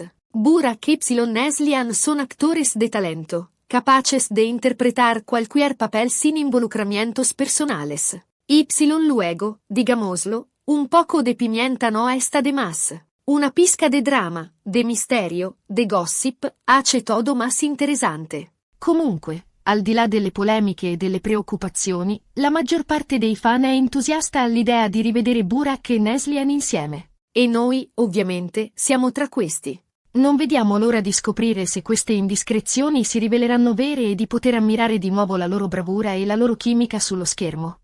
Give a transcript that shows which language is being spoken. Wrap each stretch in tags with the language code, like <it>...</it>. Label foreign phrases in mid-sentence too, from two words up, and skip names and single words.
<es>Burak y Neslihan son actores de talento, capaces de interpretar cualquier papel sin involucramientos personales. Luego, digámoslo, un poco de pimienta no está de más. Una pizca de drama, de misterio, de gossip, hace todo más interesante.</es> <it>Comunque, al di là delle polemiche e delle preoccupazioni, la maggior parte dei fan è entusiasta all'idea di rivedere Burak e Neslihan insieme. E noi, ovviamente, siamo tra questi. Non vediamo l'ora di scoprire se queste indiscrezioni si riveleranno vere e di poter ammirare di nuovo la loro bravura e la loro chimica sullo schermo.</it>